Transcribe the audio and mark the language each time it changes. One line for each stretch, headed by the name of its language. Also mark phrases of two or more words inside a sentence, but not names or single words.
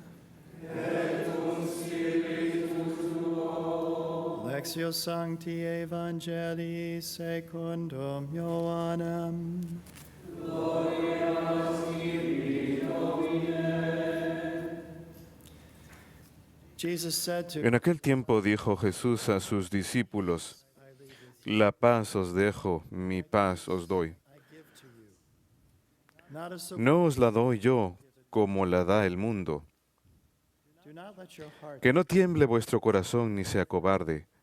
Latin: Et cum spiritu tuo. Lectio Sancti Evangelii secundum Ioannem. Gloria tibi, Domine.
English: Jesus said to
Spanish: En aquel tiempo dijo Jesús a sus discípulos: La paz os dejo, mi paz os doy. No os la doy yo como la da el mundo. Que no tiemble vuestro corazón ni sea cobarde.